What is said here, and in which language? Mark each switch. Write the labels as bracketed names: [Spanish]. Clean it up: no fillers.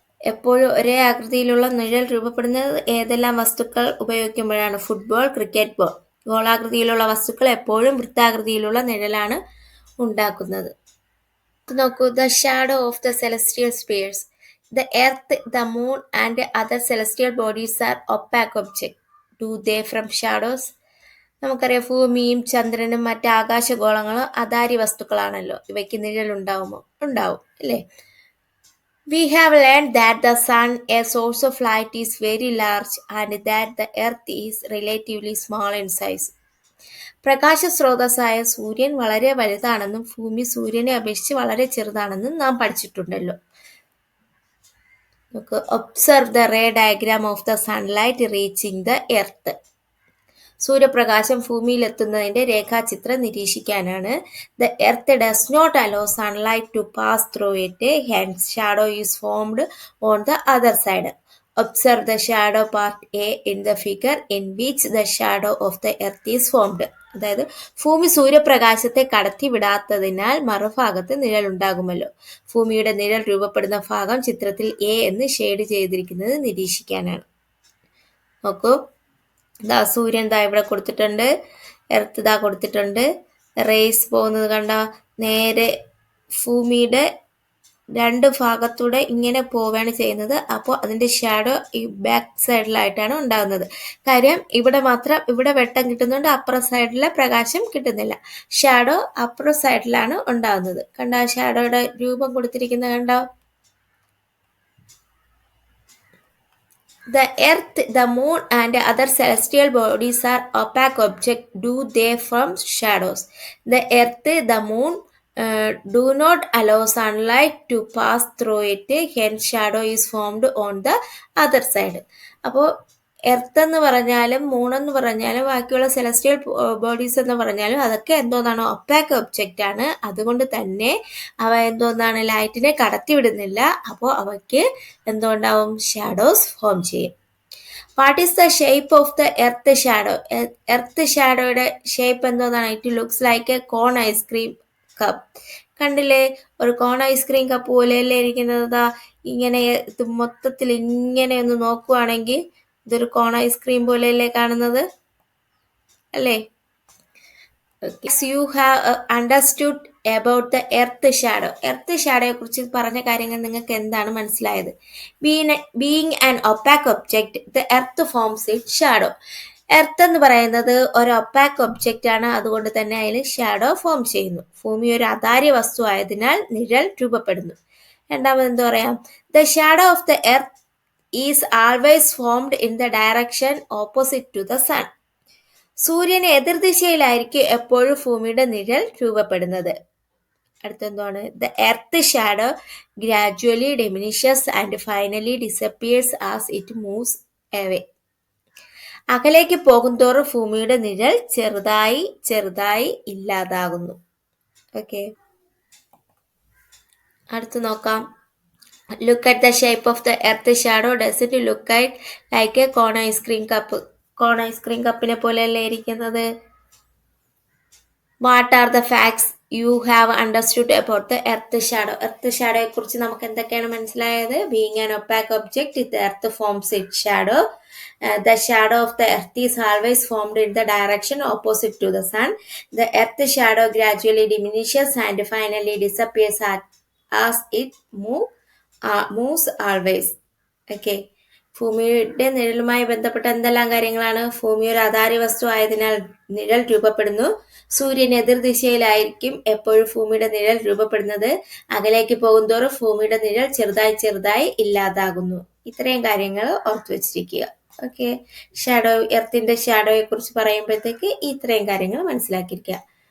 [Malayalam] എപ്പോഴും ഒരേ ആകൃതിയിലുള്ള നിഴൽ രൂപപ്പെടുന്നത് ഏതെല്ലാം വസ്തുക്കൾ ഉപയോഗിക്കുമ്പോഴാണ്? Football cricket ball. ഗോളാകൃതിയിലുള്ള വസ്തുക്കൾ എപ്പോഴും വൃത്താകൃതിയിലുള്ള നിഴലാണ് ഉണ്ടാക്കുന്നത്. [English] നോക്കൂ. The shadow of the celestial spheres. The earth, the moon and other celestial bodies are opaque objects. Do they from shadows? [Malayalam] നമുക്കറിയാം ഭൂമിയും ചന്ദ്രനും മറ്റ് ആകാശഗോളങ്ങളും അധാര്യ വസ്തുക്കളാണല്ലോ. ഇവയ്ക്ക് നിഴൽ ഉണ്ടാവും അല്ലേ? [English] We have learned that the sun, a source of light, is very large and that the earth is relatively small in size. [Malayalam] പ്രകാശ സ്രോതസ്സായ സൂര്യൻ വളരെ വലുതാണെന്നും ഭൂമി സൂര്യനെ അപേക്ഷിച്ച് വളരെ ചെറുതാണെന്നും നാം പഠിച്ചിട്ടുണ്ടല്ലോ. [English] Observe the ray diagram of the sunlight reaching the earth. [Malayalam] സൂര്യപ്രകാശം ഭൂമിയിലെത്തുന്നതിന്റെ രേഖാചിത്രം നിരീക്ഷിക്കാനാണ്. [English] The earth does not allow sunlight to pass through it, hence shadow is formed on the other side. Observe the shadow part A in the figure in which the shadow of the earth is formed. [Malayalam] അതായത് ഭൂമി സൂര്യപ്രകാശത്തെ കടത്തിവിടാത്തതിനാൽ മറുഭാഗത്ത് നിഴൽ ഉണ്ടാകുമല്ലോ. ഭൂമിയുടെ നിഴൽ രൂപപ്പെടുന്ന ഭാഗം ചിത്രത്തിൽ എ എന്ന് ഷെയ്ഡ് ചെയ്തിരിക്കുന്നത് നിരീക്ഷിക്കാനാണ്. നോക്കൂ, ദാ സൂര്യൻ ദാ ഇവിടെ കൊടുത്തിട്ടുണ്ട്, എർത്ത് ദാ കൊടുത്തിട്ടുണ്ട്. റേസ് പോകുന്നത് കണ്ട നേരെ ഭൂമിയുടെ രണ്ട് ഭാഗത്തൂടെ ഇങ്ങനെ പോവുകയാണ് ചെയ്യുന്നത്. അപ്പോൾ അതിൻ്റെ ഷാഡോ ഈ ബാക്ക് സൈഡിലായിട്ടാണ് ഉണ്ടാകുന്നത്. കാര്യം ഇവിടെ വെട്ടം കിട്ടുന്നുണ്ട്, അപ്പുറ സൈഡിലെ പ്രകാശം കിട്ടുന്നില്ല. ഷാഡോ അപ്പുറ സൈഡിലാണ് ഉണ്ടാകുന്നത്. കണ്ട ഷാഡോയുടെ രൂപം കൊടുത്തിരിക്കുന്നത് കണ്ടോ? [English] The earth, the moon and other celestial bodies are opaque objects due they form shadows. The earth, the moon do not allow sunlight to pass through it, hence shadow is formed on the other side. [Malayalam] അപ്പോൾ earth എന്ന് പറഞ്ഞാലും moon എന്ന് പറഞ്ഞാലും ബാക്കിയുള്ള celestial bodies എന്ന് പറഞ്ഞാലും അതൊക്കെ എന്തോന്നാണ്, ഒപ്പാക്ക് ഒബ്ജക്റ്റ് ആണ്. അതുകൊണ്ട് തന്നെ അവ എന്തോന്നാണ്, ലൈറ്റിനെ കടത്തിവിടുന്നില്ല. അപ്പോൾ അവയ്ക്ക് എന്തുണ്ടാവും, ഷാഡോസ് ഫോം ചെയ്യും. [English] What is the shape of the earth shadow? [Malayalam] Earth ഷാഡോയുടെ shape എന്തോന്നാണ്? [English] It looks like a cone ice cream cup. [Malayalam] കണ്ടില്ലേ, ഒരു കോൺ ഐസ്ക്രീം കപ്പ് പോലെയല്ലേ ഇരിക്കുന്നത്. ഇങ്ങനെ ഇത് മൊത്തത്തിൽ ഇങ്ങനെ ഒന്ന് നോക്കുവാണെങ്കിൽ ഇതൊരു കോൺ ഐസ്ക്രീം പോലെയല്ലേ കാണുന്നത്, അല്ലേ? [English] You have understood about the earth shadow. [Malayalam] Earth ഷാഡോയെ കുറിച്ച് പറഞ്ഞ കാര്യങ്ങൾ നിങ്ങൾക്ക് എന്താണ് മനസ്സിലായത്? [English] Being an opaque object, the earth forms its shadow. [Malayalam] Earth എന്ന് പറയുന്നത് ഒരു ഒപ്പാക്ക് ഒബ്ജക്റ്റ് ആണ്. അതുകൊണ്ട് തന്നെ അതിൽ ഷാഡോ ഫോം ചെയ്യുന്നു. ഭൂമി ഒരു അതാര്യ വസ്തു ആയതിനാൽ നിഴൽ രൂപപ്പെടുന്നു. രണ്ടാമത് എന്താ പറയാം? [English] The shadow of the earth is always formed in the direction opposite to the sun. [Malayalam] സൂര്യന് എതിർദിശയിലായിരിക്കും എപ്പോഴും ഭൂമിയുടെ നിഴൽ രൂപപ്പെടുന്നത്. അടുത്തെന്താണ്? [English] The earth shadow gradually diminishes and finally disappears as it moves away. [Malayalam] അകലേക്ക് പോകുന്തോറും ഭൂമിയുടെ നിഴൽ ചെറുതായി ചെറുതായി ഇല്ലാതാകുന്നു. ഓക്കെ, അടുത്ത് നോക്കാം. [English] Look at the shape of the earth shadow. Does it look like a cone ice cream cup? [Malayalam] Cone ice cream കപ്പിനെ പോലെയല്ലേ ഇരിക്കുന്നത്. [English] What are the facts you have understood about the earth shadow? [Malayalam] Earth ഷാഡോയെ കുറിച്ച് നമുക്ക് എന്തൊക്കെയാണ് മനസ്സിലായത്? [English] Being an opaque object, the earth forms it shadow. The shadow of the earth is always formed in the direction opposite to the sun. The earth shadow gradually diminishes and finally disappears as it moves always. Okay. [Malayalam] ഭൂമിയുടെ നിഴലുമായി ബന്ധപ്പെട്ട എന്തെല്ലാം കാര്യങ്ങളാണ്? ഭൂമി ഒരു അതാര്യ വസ്തു ആയതിനാൽ നിഴൽ രൂപപ്പെടുന്നു. സൂര്യൻ എതിർദിശയിലായിരിക്കും എപ്പോഴും ഭൂമിയുടെ നിഴൽ രൂപപ്പെടുന്നത്. അകലേക്ക് പോകുന്തോറും ഭൂമിയുടെ നിഴൽ ചെറുതായി ചെറുതായി ഇല്ലാതാകുന്നു. ഇത്രയും കാര്യങ്ങൾ ഓർത്തു വെച്ചിരിക്കുക. ഓക്കെ, ഷാഡോ, എർത്തിന്റെ ഷാഡോയെ കുറിച്ച് പറയുമ്പോഴത്തേക്ക് ഇത്രയും കാര്യങ്ങൾ മനസ്സിലാക്കിയിരിക്കുക.